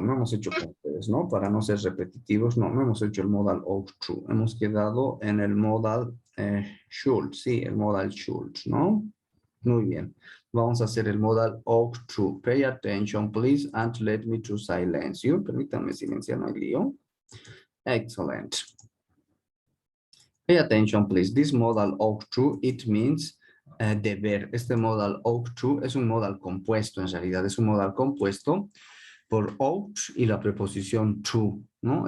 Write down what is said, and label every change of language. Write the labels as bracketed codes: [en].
[es] No hemos hecho con ustedes, ¿no? Para no ser repetitivos, no hemos hecho el modal ought to. Hemos quedado en el modal should, sí, el modal should, ¿no? Muy bien. Vamos a hacer el modal ought to. [en] Pay attention, please, and let me to silence you. [es] Permítanme silenciar, no hay lío. [en] Excellent. Pay attention, please. This modal ought to, it means deber. [es] Este modal ought to es un modal compuesto, en realidad. Es un modal compuesto por ought y la preposición to, ¿no?